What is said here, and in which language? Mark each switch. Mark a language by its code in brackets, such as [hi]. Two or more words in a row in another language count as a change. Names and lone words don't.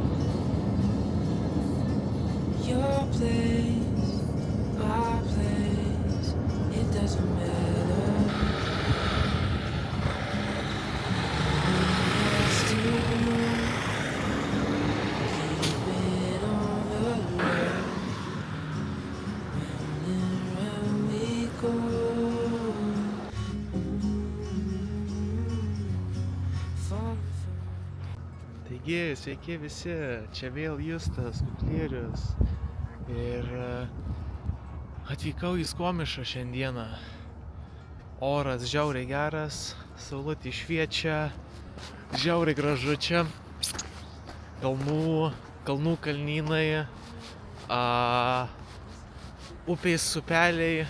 [en] Your place, my place, it doesn't matter. It's too long, keep it on the road. Round and round we go. [lt] Taigi, sveiki visi, čia vėl Justas Kuplierius ir atvykau į Skomišą šiandieną. Oras žiauriai geras, saulutė šviečia, žiauriai gražu čia, kalnų kalnynai, upės upeliai.